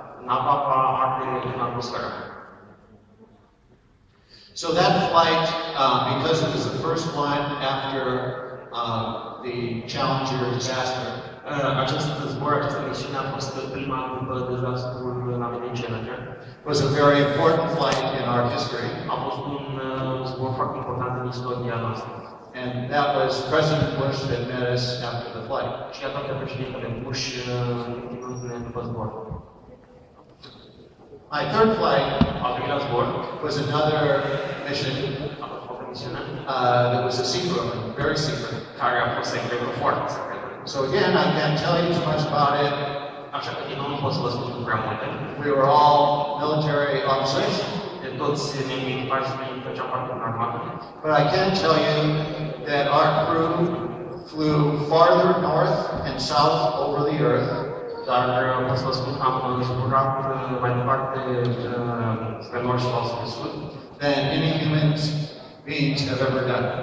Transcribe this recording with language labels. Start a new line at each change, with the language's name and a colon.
Romanian: nava va arde în atmosferă.
English: So that flight, because it was the first one after the Challenger disaster,
Romanian: Acest zbor, această misiune a fost prima după dezastrul navelei Challenger.
English: was a very important flight in our history.
Romanian: A fost un zbor foarte important în istoria noastră.
English: And that was President Bush that met us after the flight.
Romanian: Și atunci președintele Bush întâlnindu-ne după zbor.
English: My third flight
Romanian: Al doilea zbor
English: was another mission
Romanian: a fost o misiune
English: that was a secret one, very secret.
Romanian: care a fost secretă, foarte secretă.
English: So again, I can't tell you too much about it.
Romanian: Așa că din nou nu pot să vă spun prea multe.
English: We were all military officers.
Romanian: De toți membrii echipașului făceam parte din armată.
English: But I can tell you that our crew flew farther north and south over the earth
Romanian: Dar pot să vă spun că am zburat mai departe spre nord și spre sud
English: than any human beings have ever done